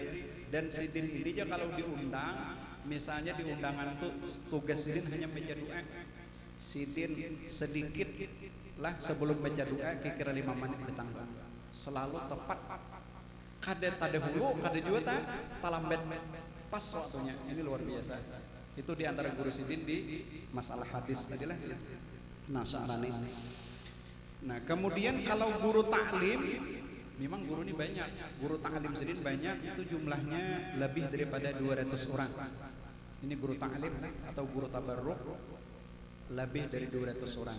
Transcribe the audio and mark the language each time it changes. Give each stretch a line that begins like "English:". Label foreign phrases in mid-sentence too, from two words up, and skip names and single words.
Indonesian: Dan sidin ini aja kalau diundang, misalnya di undangan tuh tugas sidin hanya baca doa. Sidin sedikit lah sebelum baca doa kira-kira 5 menit datang. Selalu tepat.
Banjar: Kada tada hulu, kada juga talambat pas waktunya.
Indonesian: Ini luar biasa. Itu di antara guru sidin di masalah hadis tadi lah. Nah, soalnya nah, kemudian kalau guru taklim, memang guru ini banyak. Guru taklim sidin banyak, itu jumlahnya lebih daripada 200 orang. Ini guru taklim atau guru tabarruk lebih dari 200 orang.